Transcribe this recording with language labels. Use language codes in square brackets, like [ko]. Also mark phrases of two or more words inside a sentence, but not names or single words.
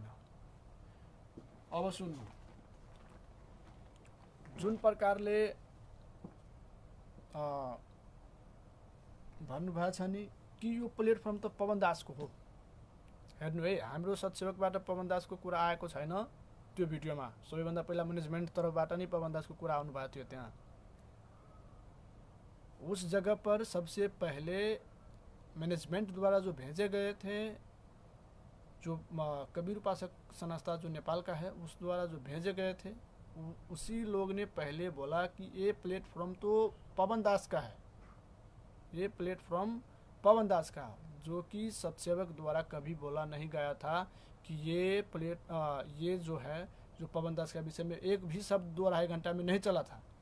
[ne] अब सुन्नु, जुन प्रकारले भन्नुभएको छ नि कि यो प्लेटफर्म त पवन दासको हो। हेर्नु है, हाम्रो सतसेवकबाट पवन दासको कुरा आएको छैन त्यो भिडियोमा। सबैभन्दा पहिला मैनेजमेंट तर्फबाट नै पवन दासको कुरा आउनु भएको थियो। [hi] त्यहाँ उस जगह पर सबसे पहले मैनेजमेंट द्वारा जो भेजे गए थे, जो कबीर उपासक संस्था जो नेपाल का है उस द्वारा जो भेजे गए थे, उसी लोग ने पहले बोला कि ये प्लेटफॉर्म तो पवन दास का है, ये प्लेटफॉर्म पवन दास का, जो कि सतसेवक द्वारा कभी बोला नहीं गया था कि ये जो है जो पवन दास के विषय में एक भी शब्द 2-2.5 घंटा में नहीं चला था।